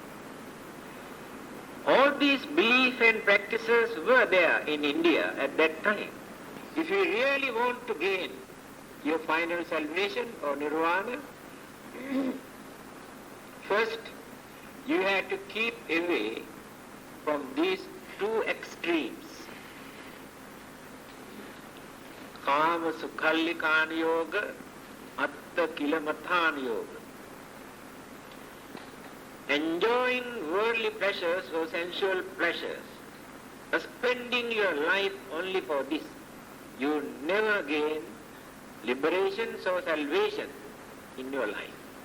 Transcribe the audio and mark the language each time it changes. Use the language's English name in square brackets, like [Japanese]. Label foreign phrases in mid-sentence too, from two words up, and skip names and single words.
[English] All these beliefs and practices were there in India at that time. If you really want to gain your final salvation or nirvana, first you have to keep away from these two extremes. [Pali] Kama sukhallikāna yoga, atta kilamatthāna yoga. [English] Enjoying worldly pleasures or sensual pleasures, spending your life only for this, you never gain liberation or salvation in your life.